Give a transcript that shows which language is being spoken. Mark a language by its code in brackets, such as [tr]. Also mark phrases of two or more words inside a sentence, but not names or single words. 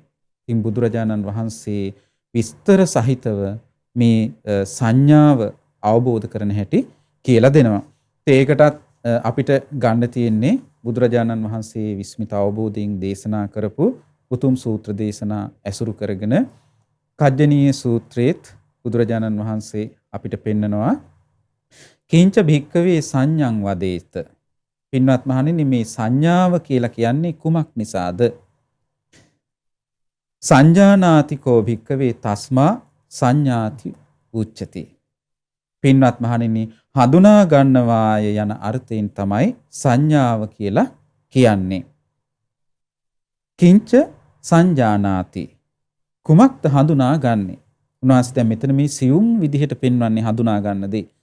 [si] ඉතින් බුදුරජාණන් වහන්සේ විස්තර සහිතව මේ සංඥාව අවබෝධ කරන හැටි කියලා දෙනවා. ඒකටත් අපිට ගන්න තියෙන්නේ බුදුරජාණන් වහන්සේ විස්මිත අවබෝධයෙන් දේශනා කරපු උතුම් සූත්‍ර දේශනා ඇසුරු කරගෙන කජ්ජනීය සූත්‍රයේත් බුදුරජාණන් වහන්සේ අපිට පෙන්නනවා [pi] කිංච භික්කවේ සංඥං වදේත. [si] පින්වත් මහණෙනි, මේ සංඥාව කියලා කියන්නේ කුමක් නිසාද? [pi] සංජානාතිකෝ භික්කවේ තස්මා සංඥාති උච්චති. [si] පින්වත් මහණෙනි, හඳුනා ගන්නවාය යන අර්ථයෙන් තමයි සංඥාව කියලා කියන්නේ. [pi] කිංච සංජානාති, [si] කුමක්ද හඳුනා ගන්නෙ? උන්වහන්සේ දැන් මෙතන මේ සියුම් විදිහට පෙන්වන්නේ හඳුනා ගන්න දේ.